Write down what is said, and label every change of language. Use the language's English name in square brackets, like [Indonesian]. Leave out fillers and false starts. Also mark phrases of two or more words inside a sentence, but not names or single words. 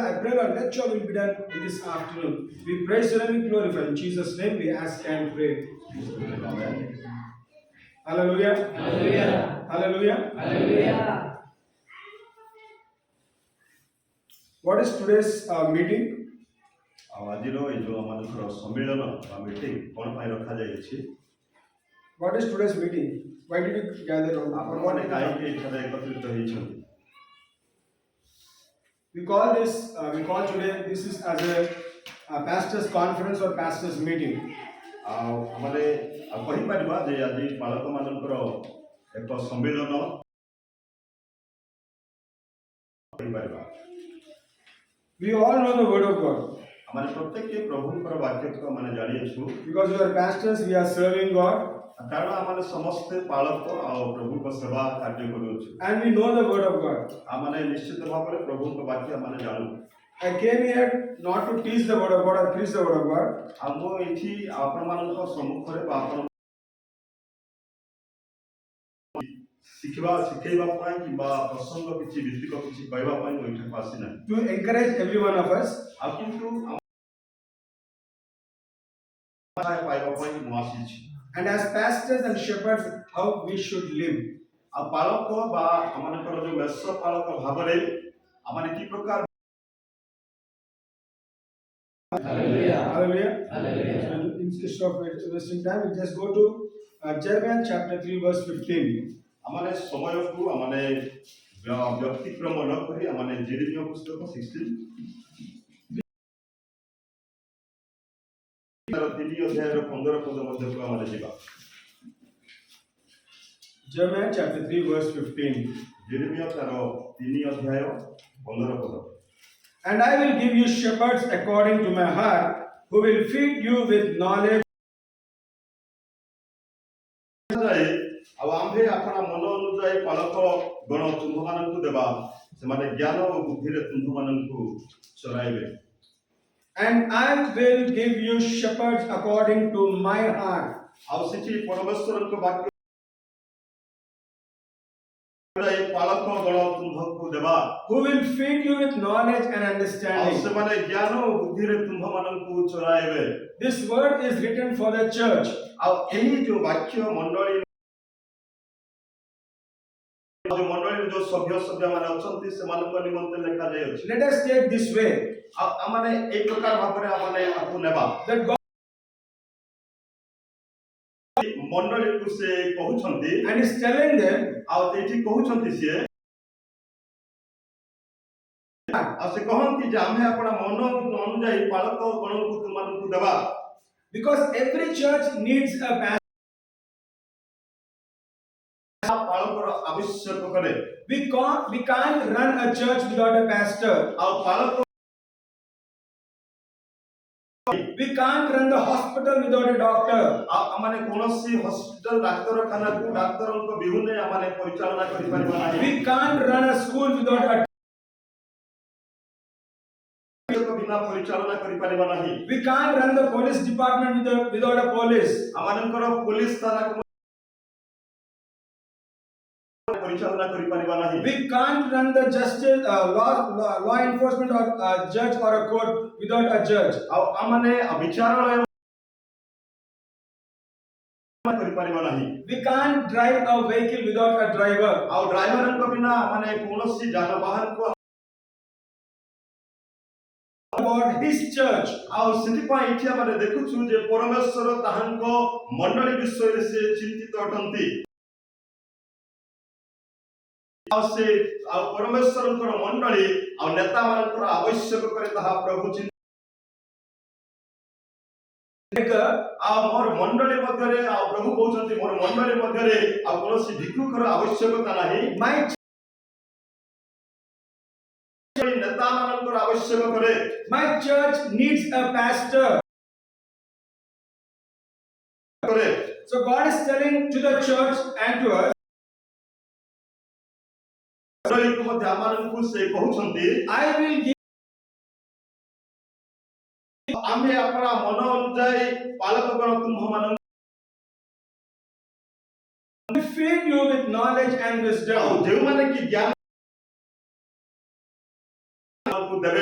[English] I pray, Lord, let your will be done in this afternoon. We praise you and we glorify. In Jesus' name we ask and pray. Amen. Hallelujah. Hallelujah. Hallelujah. Hallelujah. What is today's meeting? [Odia] ଆଉ ଆଜିର ଏଇ ଯେଉଁ ଆମମାନଙ୍କର ସମ୍ମିଳନ ବା ମିଟିଂ କ'ଣ ପାଇଁ ରଖାଯାଇଛି? [English] What is today's meeting? Why did you gather around? [Odia] ଆପଣମାନେ କାହିଁକି ଏଠାରେ ଏକତ୍ରିତ ହେଇଛନ୍ତି? [English] We call today, this is as a pastors conference or pastors meeting. [Odia] ଆଉ ଆମେ କହିପାରିବା ଯେ ଆଜି ବାଳକମାନଙ୍କର ଏକ ସମ୍ମିଳନ କହିପାରିବା। [English] We all know the word of God. [Odia] ଆମେ ପ୍ରତ୍ୟେକ ପ୍ରଭୁଙ୍କର ବାକ୍ୟକୁ ଆମେ ଜାଣିଛୁ। [English] Because we are pastors, we are serving God. [Odia] କାରଣ ଆମେ ସମସ୍ତେ ପାଳକ ଆଉ ପ୍ରଭୁଙ୍କ ସେବା କାର୍ଯ୍ୟ କରୁଛୁ। [English] And we know the word of God. [Odia] ଆମେ ନିଶ୍ଚିତ ଭାବରେ ପ୍ରଭୁଙ୍କ ବାକ୍ୟ ଆମେ ଜାଣୁ। [English] I came here not to teach the word of God or preach the word of God. [Odia] ଆଉ ମୁଁ ଏଠି ଆପଣମାନଙ୍କ ସମ୍ମୁଖରେ ବା ଆପଣ ଶିଖେଇବା ପାଇଁ କିମ୍ବା ପ୍ରସଙ୍ଗ କିଛି ଭିତ୍ତିକ କିଛି କହିବା ପାଇଁ ମୁଁ ଏଠାକୁ ଆସିନାହିଁ। [English] To encourage every one of us. [Odia] ଆଉ କିନ୍ତୁ ପାଇବା ପାଇଁ ମୁଁ ଆସିଛି। [English] And as pastors and shepherds, how we should live. [Odia] ଆଉ ପାଳକ ବା ଆମମାନଙ୍କର ଯୋଉ ମେଷ ପାଳକ ଭାବରେ ଆମେ କି ପ୍ରକାର [English] Hallelujah. Hallelujah. Hallelujah. So instead of wasting time, we just go to Jeremiah chapter 3 verse 15. [Odia] ଆମେ ସମୟକୁ ଆମେ ବ୍ୟତିକ୍ରମ ନ କରି ଆମେ ଯେରେମିୟା ପୁସ୍ତକ 16 3 ଅଧ୍ୟାୟର 15 ପଦ ମଧ୍ୟକୁ ଆମେ ଯିବା। [English] Jeremiah chapter 3 verse 15. [Odia] ଯେରେମିୟା ତାର 3 ଅଧ୍ୟାୟ 15 ପଦ। [English] And I will give you shepherds according to my heart, who will feed you with knowledge. [Odia] ଆଉ ଆମ୍ଭେ ଆପଣ ମନ ଅନୁଯାୟୀ ପାଳକ ଗଣ ତୁମ୍ଭମାନଙ୍କୁ ଦେବା, ସେମାନେ ଜ୍ଞାନ ଓ ବୁଦ୍ଧିରେ ତୁମ୍ଭମାନଙ୍କୁ ଚରାଇବେ। [English] And I will give you shepherds according to my heart. [Odia] ଆଉ ସେଠି ପରମେଶ୍ୱରଙ୍କ ବାକ୍ୟ ଏ ପାଳକ ଗଣ ତୁମ୍ଭକୁ ଦେବା [English] who will feed you with knowledge and [Odia] ଆଉ [English] understanding. [Odia] ସେମାନେ ଜ୍ଞାନ ଓ ବୁଦ୍ଧିରେ ତୁମ୍ଭମାନଙ୍କୁ ଚଳାଇବେ। [English] This word is written for the church. [Odia] ଆଉ ଏହି ଯୋଉ ବାକ୍ୟ ମଣ୍ଡଳୀର ଯୋଉ ସଭ୍ୟ ମାନେ ଅଛନ୍ତି ସେମାନଙ୍କ ନିମନ୍ତେ ଲେଖାଯାଇଅଛି। [English] Let us take this way [Odia] ଆଉ ଆମମାନେ ଏହି ପ୍ରକାର ଭାବରେ ଆମମାନେ ଆକୁ ନେବା [English] that God [Odia] ମଣ୍ଡଳୀକୁ ସେ କହୁଛନ୍ତି [English] and is telling them [Odia] ଆଉ ଏଠି କହୁଛନ୍ତି ସିଏ ଆଉ ସେ କହନ୍ତି ଯେ ଆମେ ଆପଣ ମନ ଅନୁଯାୟୀ ପାଳକ ଗଣକୁ ତୁମମାନଙ୍କୁ ଦେବା [English] because every church needs a pastor. [Odia] ପାଳକର ଆବଶ୍ୟକ କରେ। [English] We can't run a church without a pastor. [Odia] ଆଉ ପାଳକ [English] We can't run the hospital without a doctor. [Odia] ଆଉ ଆମମାନେ କୌଣସି ହସ୍ପିଟାଲ ଡାକ୍ତରଖାନାକୁ ଡାକ୍ତରଙ୍କ ବିହୁନେ ଆମମାନେ ପରିଚାଳନା କରିପାରିବା ନାହିଁ। [English] We can't run a school without a [Odia] ବିନା ପରିଚାଳନା କରିପାରିବା ନାହିଁ। [English] We can't run the police department without a police. [Odia] ଆମମାନଙ୍କର ପୋଲିସ ଥାନାକୁ ପରିଚାଳନା କରିପାରିବା ନାହିଁ। [English] We can't run the justice law enforcement or judge or a court without a judge. [Odia] ଆଉ ଆମମାନେ ବିଚାରାଳୟ କରିପାରିବା ନାହିଁ। [English] We can't drive a vehicle without a driver. [Odia] ଆଉ ଡ୍ରାଇଭରଙ୍କ ବିନା ଆମମାନେ କୌଣସି ଯାନବାହନକୁ [English] About his church. [Odia] ଆଉ ସେଥିପାଇଁ ଏଠି ଆମେ ଦେଖୁଛୁ ଯେ ପରମେଶ୍ୱର ତାହାଙ୍କ ମଣ୍ଡଳୀ ବିଷୟରେ ସେ ଚିନ୍ତିତ ଅଟନ୍ତି। ଆଉ ସେ ଆଉ ପରମେଶ୍ୱରଙ୍କର ମଣ୍ଡଳୀ ଆଉ ନେତାମାନଙ୍କର ଆବଶ୍ୟକ କରେ ତାହା ପ୍ରଭୁ ଆଉ ମୋର ମଣ୍ଡଳୀ ମଧ୍ୟରେ ଆଉ ପ୍ରଭୁ କହୁଛନ୍ତି ମୋର ମଣ୍ଡଳୀ ମଧ୍ୟରେ ଆଉ କୌଣସି ଭିକ୍ଷୁକର ଆବଶ୍ୟକତା ନାହିଁ। [English] My [Odia] ନେତାମାନଙ୍କର ଆବଶ୍ୟକ କରେ। [English] church needs a pastor. So God is telling to the church and to us, [Odia] ମଧ୍ୟ ଆମମାନଙ୍କୁ ସେ କହୁଛନ୍ତି [English] I will give [Odia] ଆମେ ଆପଣ ମନ ଅନୁଯାୟୀ ପାଳକଗଣ ତୁମ୍ଭମାନଙ୍କୁ [English] feed you with knowledge and [Odia] ଆଉ [English] wisdom. [Odia] ଯେଉଁମାନେ କି ଜ୍ଞାନ ଦେବେ